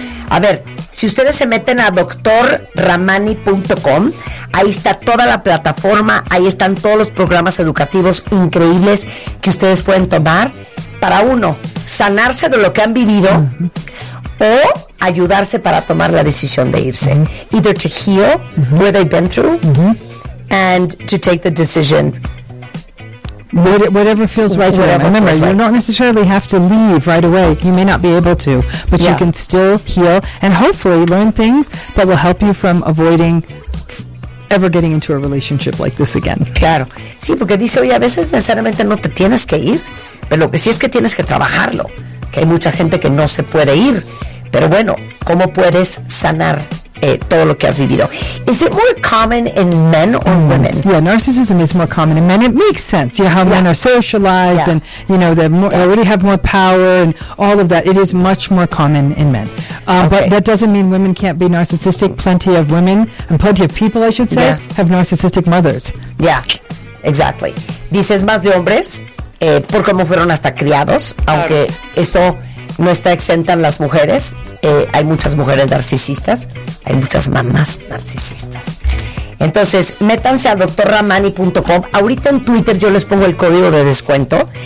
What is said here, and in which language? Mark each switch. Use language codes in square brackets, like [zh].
[es] A ver, si ustedes se meten a drramani.com, ahí está toda la plataforma, ahí están todos los programas educativos increíbles que ustedes pueden tomar para uno, sanarse de lo que han vivido o ayudarse para tomar la decisión de irse. [en] Either to heal where they've been through and to take the decision. Whatever feels right to them. Remember, right. you don't necessarily have to leave right away. You may not be able to, but yeah. you can still heal and hopefully learn things that will help you from avoiding ever getting into a relationship like this again. [es] Claro. Sí, porque dice, oye, a veces necesariamente no te tienes que ir, pero lo que sí es que tienes que trabajarlo, que hay mucha gente que no se puede ir. Pero bueno, ¿cómo puedes sanar todo lo que has vivido? [en] Is it more common in men or women? Yeah, narcissism is more common in men. It makes sense. You know, how yeah. men are socialized yeah. and, you know, they're more, yeah. they already have more power and all of that. It is much more common in men. Okay. But that doesn't mean women can't be narcissistic. Plenty of women, and plenty of people, I should say, yeah. have narcissistic mothers. Yeah, exactly. [es] Dices más de hombres por cómo fueron hasta criados, aunque eso no está exenta en las mujeres. Hay muchas mujeres narcisistas. Hay muchas mamás narcisistas. Entonces, métanse a drramani.com. Ahorita en Twitter yo les pongo el código de descuento.